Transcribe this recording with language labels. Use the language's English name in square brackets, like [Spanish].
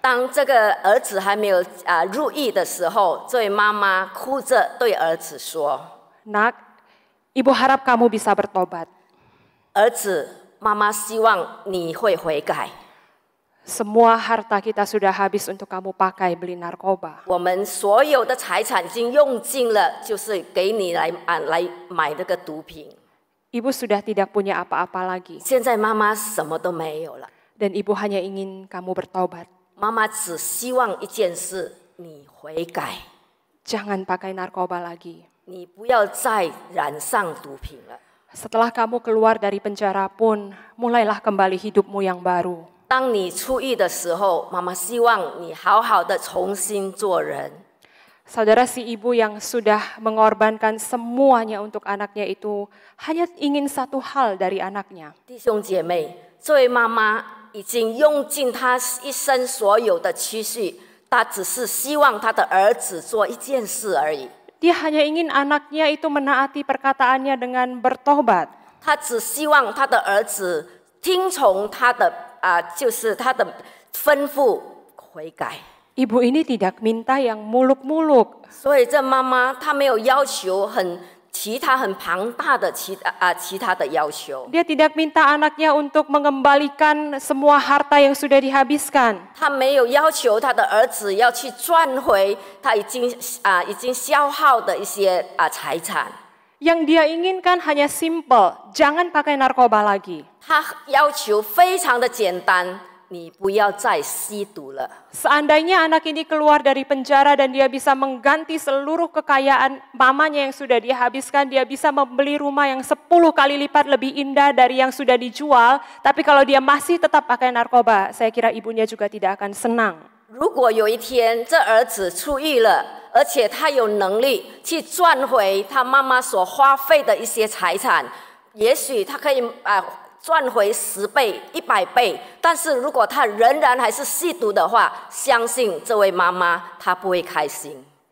[Chinese] 当这个儿子还没有入狱的时候，这位妈妈哭着对儿子说 [Indonesian] Nak, ibu harap kamu bisa bertobat. [Chinese] 儿子，妈妈希望你会悔改。 [Indonesian] Semua harta kita sudah habis untuk kamu pakai beli narkoba. [Chinese] 我们所有的财产已经用尽了，就是给你来买那个毒品。 [Indonesian] Ibu sudah tidak punya apa-apa lagi. [Chinese] 现在妈妈什么都没有了， [Indonesian] Dan ibu hanya ingin kamu bertobat. [Chinese] 妈妈只希望一件事：你悔改， [Indonesian] Jangan pakai narkoba lagi. [Chinese] 你不要再染上毒品了。 [Indonesian] Setelah kamu keluar dari penjara pun, mulailah kembali hidupmu yang baru. [Chinese] 当你出狱的时候，妈妈希望你好好的重新做人。 [Indonesian] Saudara, si ibu yang sudah mengorbankan semuanya untuk anaknya itu hanya ingin satu hal dari anaknya. [Chinese] 弟兄姐妹，这位妈妈已经用尽她一生所有的积蓄，她只是希望她的儿子做一件事而已。 [Indonesian] Dia hanya ingin anaknya itu menaati perkataannya dengan bertobat. [Chinese] 她只希望她的儿子听从她的就是她的吩咐悔改。 [Indonesian] Ibu ini tidak minta yang muluk-muluk. [Chinese] 所以这妈妈她没有要求其他很庞大的其他的要求。 [Indonesian] Dia tidak minta anaknya untuk mengembalikan semua harta yang sudah dihabiskan. [Chinese] 她没有要求她的儿子要去赚回他已经消耗的一些财产。 [Indonesian] Yang dia inginkan hanya simple, jangan pakai narkoba lagi. [Chinese] 他要求非常的简单，你不要再吸毒了。 [Indonesian] Seandainya anak ini keluar dari penjara dan dia bisa mengganti seluruh kekayaan mamanya yang sudah dia habiskan, dia bisa membeli rumah yang 10 kali lipat lebih indah dari yang sudah dijual, tapi kalau dia masih tetap pakai narkoba, saya kira ibunya juga tidak akan senang. [Chinese] 如果有一天这儿子出狱了，而且他有能力去赚回他妈妈所花费的一些财产，也许他可以赚回10倍、100倍。但是如果他仍然还是吸毒的话，相信这位妈妈她不会开心。